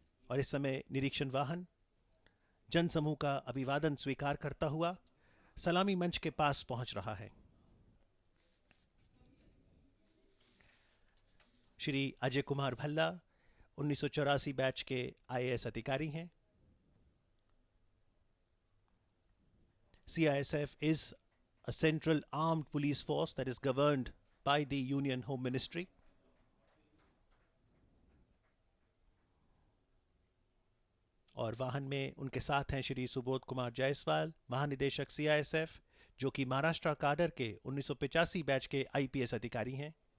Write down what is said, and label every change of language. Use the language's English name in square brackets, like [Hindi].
[Hindi] और इस समय निरीक्षण वाहन जनसमूह का अभिवादन स्वीकार करता हुआ सलामी मंच के पास पहुंच रहा है। श्री अजय कुमार भल्ला 1984 बैच के आईएएस अधिकारी हैं। [English] CISF is a central armed police force that is governed by the Union Home Ministry. [Hindi] और वाहन में उनके साथ हैं श्री सुबोध कुमार जायसवाल, महानिदेशक CISF, जो कि महाराष्ट्र काडर के 1985 बैच के आईपीएस अधिकारी हैं।